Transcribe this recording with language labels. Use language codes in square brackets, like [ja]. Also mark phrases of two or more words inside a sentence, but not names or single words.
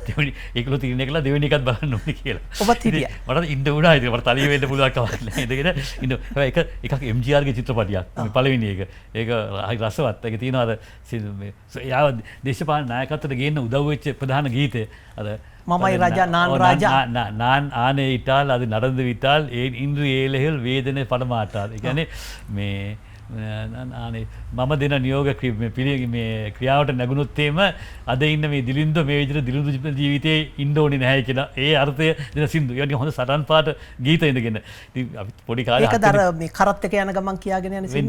[si] දෙවෙනි ඒකලු තීරණය කළා දෙවෙනි එකත් බලන්න ඕනේ කියලා. ඔබත් හිටියා. මට ඉන්න උනා ඉතින් මට තනිය වෙන්න පුළුවන් කමක් නැහැ. ඉඳගෙන ඉන්න. හැබැයි එකක් MGR ගේ චිත්‍රපටියක්. මේ පළවෙනි එක. ඒක හරි රසවත්. ඒක තියෙනවා අර මේ යාව දේශපාලන නායකත්වයට ගේන්න උදව් වෙච්ච ප්‍රධාන ගීතය. අර මමයි රජා [ta] நான் ராஜா நான் ஆனே இட்டால் அது நடந்து விட்டால் இன்று ஏழைகள் வேதனை படமாட்டார். [si] ඒ කියන්නේ මේ ආනේ මම දෙන නියෝග මේ ක්‍රියාවට නැගුණොත් එම අද ඉන්න මේ දිලින්ද මේ විදිහට දිලින්ද ජීවිතේ ඉන්න ඕනේ නැහැ කියලා ඒ අර්ථය දෙන සින්දු. ඒ වගේ හොඳ සටන් පාට ගීත ඉඳගෙන. ඉතින් අපි පොඩි කාලේ ඒකද අර මේ කරත් එක යන ගමන් කියාගෙන යන සින්දු.